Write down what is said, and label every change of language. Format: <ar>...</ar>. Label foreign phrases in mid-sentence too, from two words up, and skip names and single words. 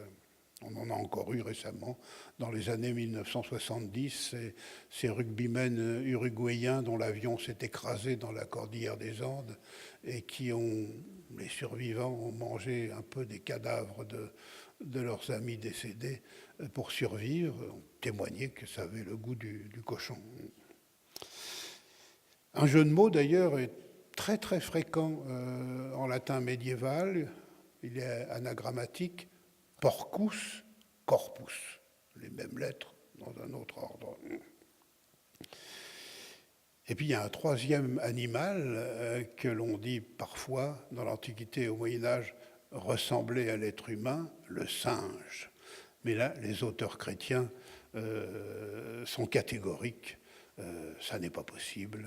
<fr>On en a encore eu récemment, dans les années 1970, ces rugbymen uruguayens dont l'avion s'est écrasé dans la cordillère des Andes et qui ont, les survivants, ont mangé un peu des cadavres de leurs amis décédés pour survivre, ont témoigné que ça avait le goût du cochon. Un jeu de mots d'ailleurs est très très fréquent en latin médiéval, il est anagrammatique.</fr> <la>Porcus, corpus,</la> <fr>les mêmes lettres dans un autre ordre. Et puis il y a un troisième animal que l'on dit parfois dans l'Antiquité et au Moyen-Âge ressemblait à l'être humain, le singe. Mais là, les auteurs chrétiens sont catégoriques, ça n'est pas possible.</fr>